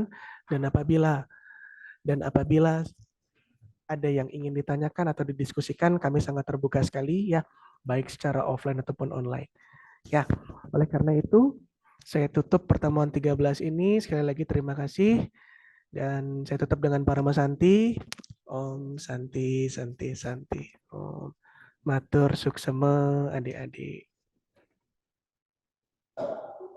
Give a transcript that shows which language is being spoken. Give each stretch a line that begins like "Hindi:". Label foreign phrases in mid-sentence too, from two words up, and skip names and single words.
Indonesian: Dan apabila ada yang ingin ditanyakan atau didiskusikan, kami sangat terbuka sekali ya, baik secara offline ataupun online. Ya, oleh karena itu saya tutup pertemuan 13 ini. Sekali lagi terima kasih dan saya tutup dengan Parama Santi.
Sanskrit: Om Santi Santi Santi. Om
Balinese: Matur suksema
Sanskrit: adik-adik.